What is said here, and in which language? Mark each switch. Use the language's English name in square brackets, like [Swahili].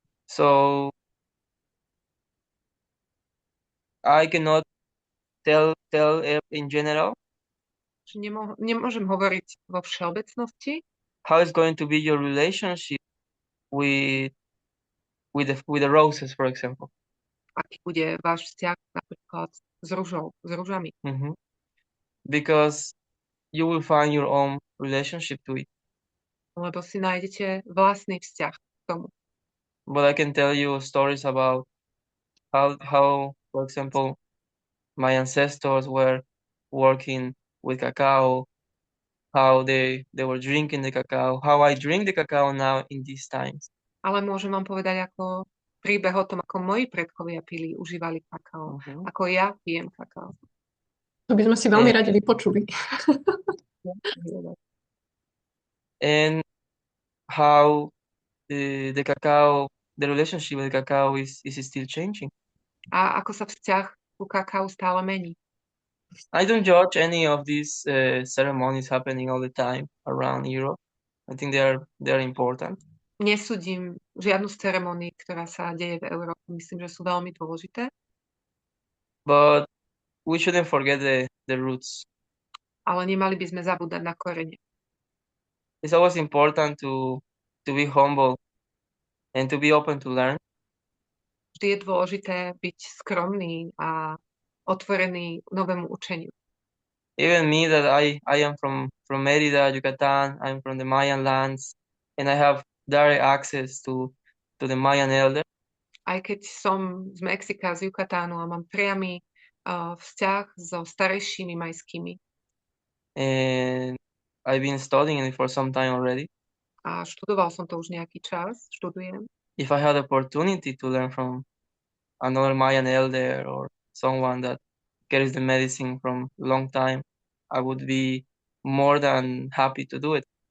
[English] So I cannot tell in general. [Slovak] Že nemôžem hovoriť vo všeobecnosti, [English] how is going to be your relationship with the roses, for example. [Slovak] aký bude váš vzťah napríklad s ružami. [English] Because you will find your own relationship to it. [Slovak] Lebo si nájdete vlastný vzťah k tomu. [English] But I can tell you stories about how for example, my ancestors were working with cacao, how they were drinking the cacao, how I drink the cacao now in these times. [Slovak] Ale môžem vám povedať ako príbeh o tom, ako moji predkovia užívali kakao, ako ja pijem kakao. To by sme si veľmi radi vypočuli. [English] And how the cacao, the relationship with the cacao is still changing. [Slovak] A ako sa vzťah ku kakao stále mení. [English] I don't judge any of these ceremonies happening all the time around Europe. I think they are important. [Slovak] Nesúdim žiadnu z ceremónií, ktorá sa deje v Európe. Myslím, že sú veľmi dôležité. [English] But we shouldn't forget the roots. [Slovak] Ale nemali by sme zabúdať na korene. [English] It's always important to be humble and to be open to learn. [Slovak] Vždy je dôležité byť skromný a otvorený novému učeniu. [English] Even me, that I am from Mérida, Yucatán, I'm from the Mayan lands, and I have direct access to the Mayan elder. [Slovak] Aj keď som z Mexika, z Yucatánu a mám priamy vzťah so starejšími majskými. [English] And I've been studying it for some time already. [Slovak] A študoval som to už nejaký čas, študujem. [English] If I had the opportunity to learn from another Mayan elder or someone that carries the medicine from a long time, I would be more than happy to do it.